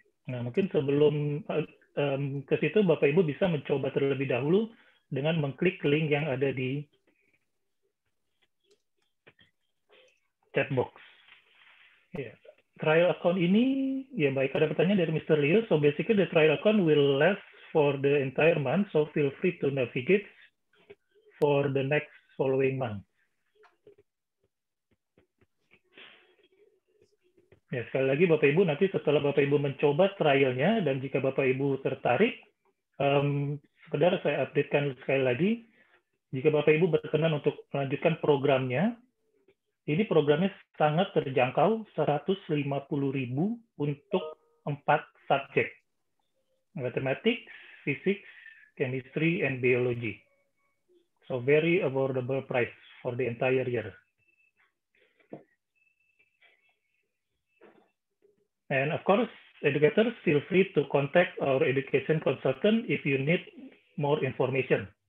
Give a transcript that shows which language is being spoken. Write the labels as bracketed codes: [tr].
[id] Nah, mungkin sebelum ke situ, Bapak Ibu bisa mencoba terlebih dahulu dengan mengklik link yang ada di chat box. Yeah. Trial account ini, ya baik, ada pertanyaan dari Mr. Leo. [en] So basically the trial account will last for the entire month, so feel free to navigate for the next following month. [id] Ya, sekali lagi Bapak Ibu, nanti setelah Bapak Ibu mencoba trialnya, dan jika Bapak Ibu tertarik, sekedar saya updatekan sekali lagi, jika Bapak Ibu berkenan untuk melanjutkan programnya, ini programnya sangat terjangkau, 150.000 untuk 4 subjek, [en] Mathematics, Physics, Chemistry, and Biology. So very affordable price for the entire year. And of course, educators feel free to contact our education consultant if you need more information.